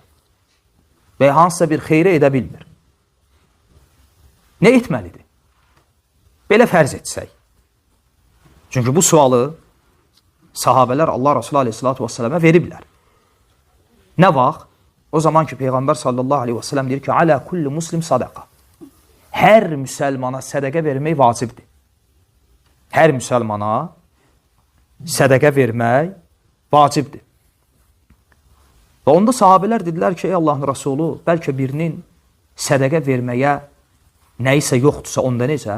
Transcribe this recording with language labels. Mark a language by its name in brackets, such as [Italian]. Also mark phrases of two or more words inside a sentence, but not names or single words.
[Azerbaijani] Və hansısa bir xeyri edə bilmir. Nə etməlidir? Belə fərz etsək. Çünki bu sualı sahabələr Allah Resulü [Arabic] عليه الصلاة والسلام [Azerbaijani] veriblər. Nə vaxt? O zaman ki, Peyğəmbər [Arabic] صلى الله عليه وسلم [Azerbaijani] deyir ki, [Arabic] على كل مسلم صدقة. [Azerbaijani] Hər müsəlmana sədəqə vermək vacibdir. Hər müsəlmana sədəqə vermək vacibdir. Və onda sahabələr dedilər ki, ey Allahın Rasulü, bəlkə birinin sədəqə verməyə nəyisə yoxdursa, onda necə?